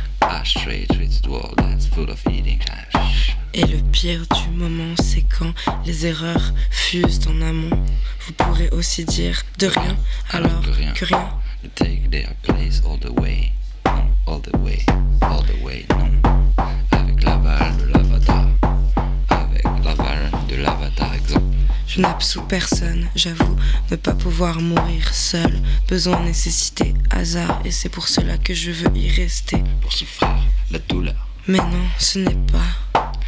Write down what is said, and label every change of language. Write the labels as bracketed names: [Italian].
[English] Ashtray treats the world that's full of eating ash. [French] Et le pire du moment, c'est quand les erreurs fusent en amont. Vous pourrez aussi dire de rien, alors de rien. Que rien. [English] Take their place all the way, non, all the way, all the way, non. [French] Avec l'aval de l'avatar, avec l'aval de l'avatar, exemple. Je n'absous personne, j'avoue, ne pas pouvoir mourir seul. Besoin, nécessité, hasard, et c'est pour cela que je veux y rester. Pour souffrir la douleur. Mais non, ce n'est pas.